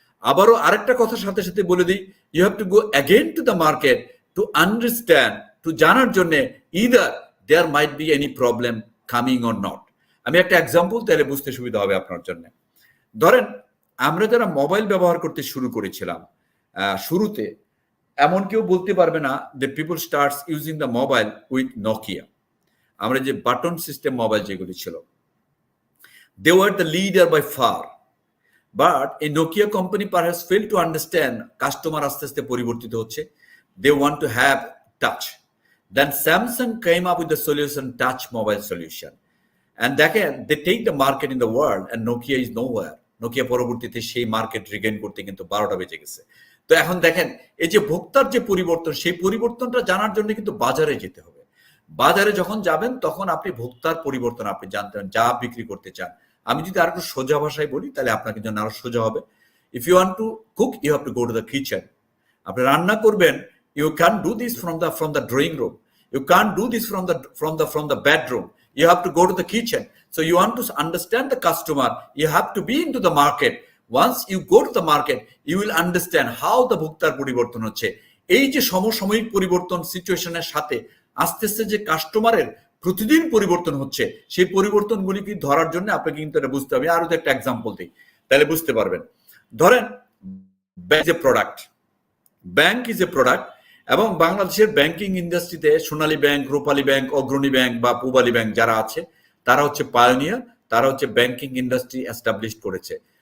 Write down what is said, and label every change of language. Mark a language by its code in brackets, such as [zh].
[bn] আবারও আরেকটা কথার সাথে সাথে বলে দিই, [en] you have to go again to the market to understand, to [bn] জানার জন্য [en] Either there might be any problem coming or not. [bn] আমি একটা এক্সাম্পল তাহলে বুঝতে সুবিধা হবে আপনার জন্য। ধরেন আমরা যারা মোবাইল ব্যবহার করতে শুরু করেছিলাম, শুরুতে এমন কেউ বলতে পারবে না যে [en] People starts using the mobile with Nokia. [bn] আমরা যে বাটন সিস্টেম মোবাইল যেগুলি ছিল, [en] they were the leader by far, but a Nokia company perhaps failed to understand customer [bn] আস্তে আস্তে পরিবর্তিত হচ্ছে, [en] they want to have touch. Then Samsung came up with the solution, touch mobile solution, and [bn] দেখেন [en] they take the market in the world and Nokia is nowhere. [bn] Nokia পরবর্তীতে সেই market Regain করতে কিন্তু 12টা বেজে গেছে। তো এখন দেখেন এই যে ভোক্তার যে পরিবর্তন, সেই পরিবর্তনটা জানার জন্য কিন্তু বাজারে যেতে হবে। বাজারে যখন যাবেন তখন আপনি ভোক্তার পরিবর্তন আপনি জানতে পারেন, যা বিক্রি করতে চান। আমি যদি আর একটু সোজা ভাষায় বলি তাহলে আপনাকে জন্য আরো সোজা হবে। [en] If you want to cook, you have to go to the kitchen. [bn] আপনি রান্না করবেন, [en] You can do this from the drawing room, you can do this from the bedroom, you have to go to the kitchen. So you want to understand the customer, you have to be into the market. Once you go to the market, you will understand how the [bn] ভোক্তার পরিবর্তন হচ্ছে। এই যে সমসাময়িক পরিবর্তন সিচুয়েশনের সাথে আস্তে আস্তে যে কাস্টমারের প্রতিদিন পরিবর্তন হচ্ছে, সেই পরিবর্তনগুলিকে ধরার জন্য আপনাকে কিন্তু এটা বুঝতে হবে। আরো একটা এক্সাম্পল দিই তাহলে বুঝতে পারবেন। ধরেন [en] bank is a product, bank is a product, [bn] এবং বাংলাদেশের ব্যাংকিং ইন্ডাস্ট্রিতে সোনালী ব্যাংক, রূপালী ব্যাংক, অগ্রণী ব্যাংক বা পূবালী ব্যাংক যারা আছে, তারা হচ্ছে পায়োনিয়ার, তারা হচ্ছে ব্যাংকিং ইন্ডাস্ট্রি এস্টাবলিশ করেছে।